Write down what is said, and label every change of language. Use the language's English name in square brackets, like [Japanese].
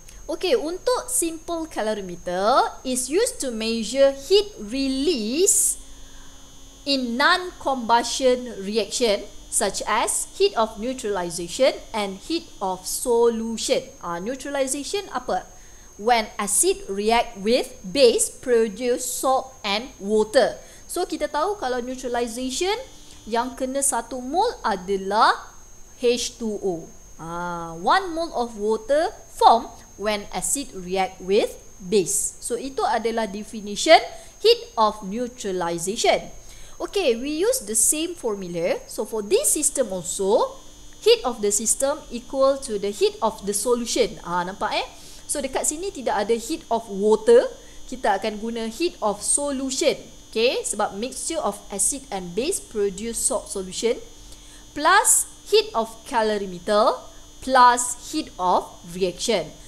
[English] Okay, untuk simple calorimeter is used to measure heat release in non-combustion reaction such as heat of neutralization and heat of solution. Neutralization apa? When acid react with base, produce salt and water. [Malay] So kita tahu kalau neutralization yang kena 1 mol adalah H2O. [English] 1 mole of water form when acid react with base. [Malay] So itu adalah definition heat of neutralization. [English] Okay, we use the same formula. So for this system also, heat of the system equal to the heat of the solution. [Malay] Nampak So dekat sini tidak ada heat of water, kita akan guna heat of solution. [English] Okay, [Malay] sebab [English] mixture of acid and base produce salt solution, plus heat of calorimeter plus heat of reaction.